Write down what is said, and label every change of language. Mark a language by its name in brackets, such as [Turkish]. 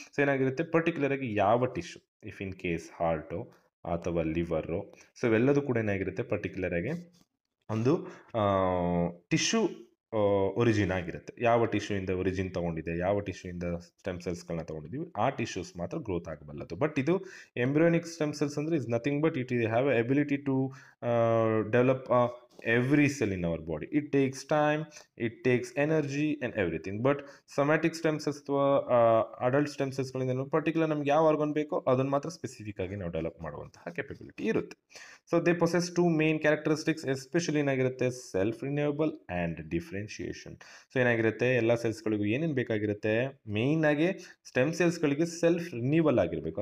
[Kannada] So ಏನಾಗಿರುತ್ತೆ, particular ಆಗಿ ಯಾವ tissue, if in case heart ಅಥವಾ ಲಿವರು, ಸೊ ಇವೆಲ್ಲದೂ ಕೂಡ ಏನಾಗಿರುತ್ತೆ ಪರ್ಟಿಕ್ಯುಲರ್ ಆಗಿ ಒಂದು ಟಿಶ್ಯೂ ಒರಿಜಿನ್ ಆಗಿರುತ್ತೆ. ಯಾವ ಟಿಶ್ಯೂಯಿಂದ ಒರಿಜಿನ್ ತೊಗೊಂಡಿದೆ, ಯಾವ ಟಿಶ್ಯೂಯಿಂದ ಸ್ಟೆಮ್ ಸೆಲ್ಸ್ಗಳನ್ನ ತೊಗೊಂಡಿದ್ದೀವಿ, ಆ ಟಿಶ್ಯೂಸ್ ಮಾತ್ರ ಗ್ರೋತ್ ಆಗಬಲ್ಲದು. [English] But ಇದು embryonic stem cells ಅಂದರೆ is nothing but it have ability to develop every cell in our body. It takes time, it takes energy and everything. But somatic stem cells [Kannada] ಅಥವಾ adult stem ಸೆಲ್ಸ್ಗಳಿಂದ particular ನಮ್ಗೆ ಯಾವ organ ಬೇಕೋ ಅದನ್ನು ಮಾತ್ರ specific ಆಗಿ ನಾವು develop ಮಾಡುವಂತಹ capability ಇರುತ್ತೆ. [English] So they possess two main characteristics, especially ಏನಾಗಿರುತ್ತೆ self renewable and differentiation. [Kannada] So ಏನಾಗಿರುತ್ತೆ ಎಲ್ಲ ಸೆಲ್ಸ್ಗಳಿಗೂ ಏನೇನು ಬೇಕಾಗಿರುತ್ತೆ, ಮೇಯ್ನ್ ಆಗಿ ಸ್ಟೆಮ್ ಸೆಲ್ಸ್ಗಳಿಗೆ ಸೆಲ್ಫ್ ರಿನ್ಯೂವಲ್ ಆಗಿರಬೇಕು.